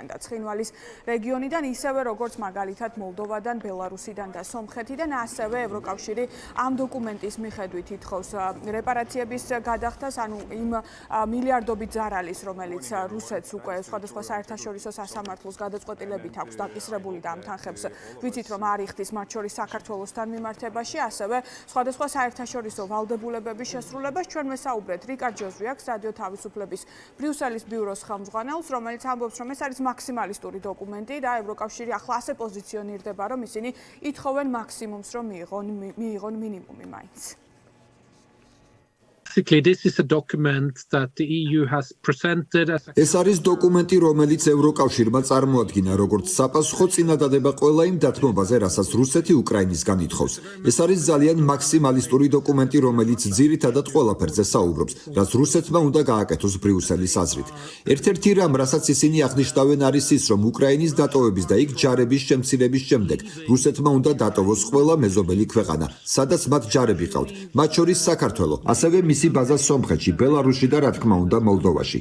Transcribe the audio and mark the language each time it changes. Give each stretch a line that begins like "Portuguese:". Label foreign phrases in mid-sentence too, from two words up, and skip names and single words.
Georgian: და ცხინვალის რეგიონიდან, ისევე როგორც მაგალითად მოლდოვადან, ბელარუსიდან და სომხეთიდან, ასევე ევროკავშირი ამ დოკუმენტის მიხედვით ითხოვს რეპარაციების გადახდას, ანუ იმ მილიარდობით ზარალის, რომელიც რუსეთს უკვე სხვადასხვა საერთაშორისო სასამართლოს გადაწყვეტილებით აქვს დაკისრებული და ამ თანხებს ვიცით, რომ არ იხდის მათ შორის საქართველოსთან მიმართებაში, ასევე სხვადასხვა საერთაშორისო ვალდებულებების შესრულებას. ჩვენ ვესაუბრეთ რიკარდ ჯოზვიაკს, რადიო თავისუფლების ბრიუსელის ბიუროს ხელმძღვანელს, რომელიც ამბობს, რომ ეს არის მაქსიმალისტური დოკუმენტი და ევროკავშირი ახლა ასე პოზიციონირდება, რომ ისინი ითხოვენ მაქსიმუმს, რომ მიიღონ მინიმუმი მაინც.
English: This is a document that the EU has presented as
Georgian: ეს არის დოკუმენტი, რომელიც ევროკავშირმა წარმოადგინა როგორც საპასუხო წინადადება ყველა იმ დათმობაზე, რასაც რუსეთი უკრაინისგან ითხოვს. ეს არის ძალიან მაქსიმალისტური დოკუმენტი, რომელიც ძირითადად ყველაფერზე საუბრობს, რაც რუსეთმა უნდა გააკეთოს ბრიუსელის აზრით. ერთ-ერთი რამ, რასაც ისინი აღნიშნავენ, არის ის, რომ უკრაინის დატოვების და იქ ჯარების შემცირების შემდეგ რუსეთმა უნდა დატოვოს ყველა მეზობელი ქვეყანა, სადაც მათ ჯარები ყავთ, მათ შორის საქართველო, ასევე მისი ბაზა სომხეთში, ბელარუსში და რა თქმა უნდა მოლდოვაში.